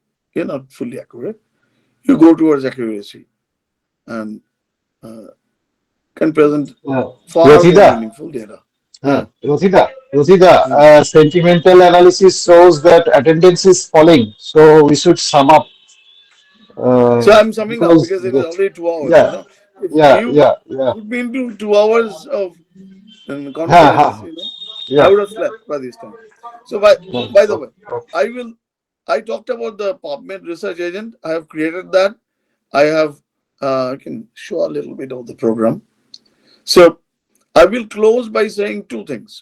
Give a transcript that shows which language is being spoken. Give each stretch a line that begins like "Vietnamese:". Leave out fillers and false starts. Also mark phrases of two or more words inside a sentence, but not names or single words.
English: You're not fully accurate. You go towards accuracy and uh, can present far more Rathida, meaningful data. Yeah. Rathida, Hmm. sentimental analysis shows that attendance is falling. So we should sum up So I'm summing up because because it is already 2 hours. yeah, If yeah, you yeah, yeah, put me into 2 hours of ha, conference, ha, I yeah. would have slept by this time. So by the way, Okay, okay. I will. I talked about the PubMed research agent. I have created that. I have. I can show a little bit of the program. So I will close by saying two things.